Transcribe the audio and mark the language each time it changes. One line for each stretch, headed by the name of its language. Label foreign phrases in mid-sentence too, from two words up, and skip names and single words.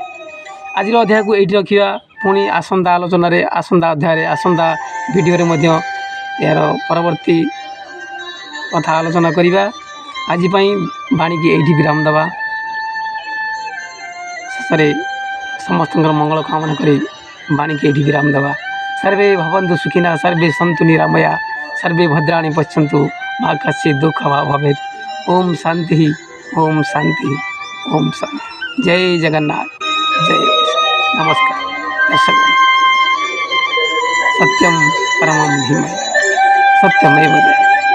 Odia: ଆଜି ଅଧ୍ୟାୟ କୁ ଏଠି ରଖିଆ ପୁଣି ଆସନ୍ତା ଆଲୋଚନା ରେ ଆସନ୍ତା ଅଧ୍ୟାୟ ଆସନ୍ତା ଭିଡିଓ ରେ ମଧ୍ୟ ଯାର ପରବର୍ତ୍ତୀ କଥା ଆଲୋଚନା କରିବା। ଆଜି ପାଇଁ ବାଣୀ କି ଏଠି ବିରାମ ଦବା। ସରେ ସମସ୍ତ ମଙ୍ଗଳ କାମନା କରି ବାଣୀ କି ଏଠି ବିରାମ ଦବା।
Sanskrit: सर्वे भवन्तु सुखिनः, सर्वे सन्तु निरामया, सर्वे भद्राणि पश्यन्तु, मा कश्चित् दुःखं वा भवेत्। ओम शांति, ओम शांति, ओम शांति।
Odia: ଜୟ ଜଗନ୍ନାଥ, ଜୟ ନମସ୍କାର।
Sanskrit: दर्शक सत्यम परमं धीमहि, सत्यमेव जयते।